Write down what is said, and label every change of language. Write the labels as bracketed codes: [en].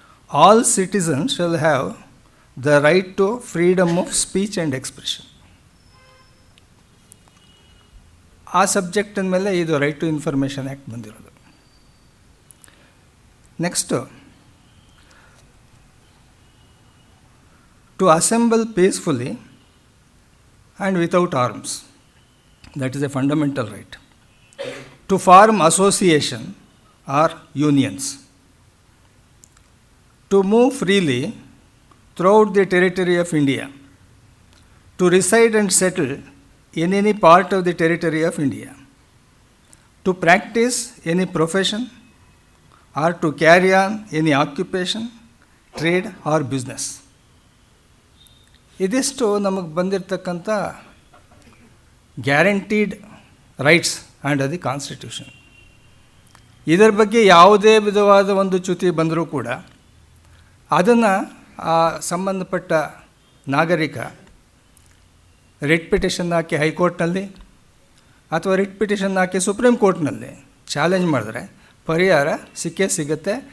[en] All citizens shall have the right to freedom of speech and expression. [kn] ಆ ಸಬ್ಜೆಕ್ಟಿನ ಮೇಲೆ ಇದು right to information act ಬಂದಿರೋದು. [en] Next, to assemble peacefully and without arms, that is a fundamental right. To form association or unions. To move freely throughout the territory of India. To reside and settle in any part of the territory of India. To practice any profession or to carry on any occupation, trade or business. [kn] ಇದಿಷ್ಟು ನಮಗೆ ಬಂದಿರತಕ್ಕಂಥ [en] Guaranteed rights and the constitution. [kn] ಇದರ ಬಗ್ಗೆ ಯಾವುದೇ ವಿಧವಾದ ಒಂದು ಚ್ಯುತಿ ಬಂದರೂ ಕೂಡ ಅದನ್ನು ಆ ಸಂಬಂಧಪಟ್ಟ ನಾಗರಿಕ ರಿಟ್ ಪಿಟಿಷನ್ ಹಾಕಿ ಹೈಕೋರ್ಟ್ನಲ್ಲಿ ಅಥವಾ ರಿಟ್ ಪಿಟಿಷನ್ ಹಾಕಿ ಸುಪ್ರೀಂ ಕೋರ್ಟ್ನಲ್ಲಿ ಚಾಲೆಂಜ್ ಮಾಡಿದ್ರೆ ಪರಿಹಾರ ಸಿಕ್ಕೇ ಸಿಗುತ್ತೆ.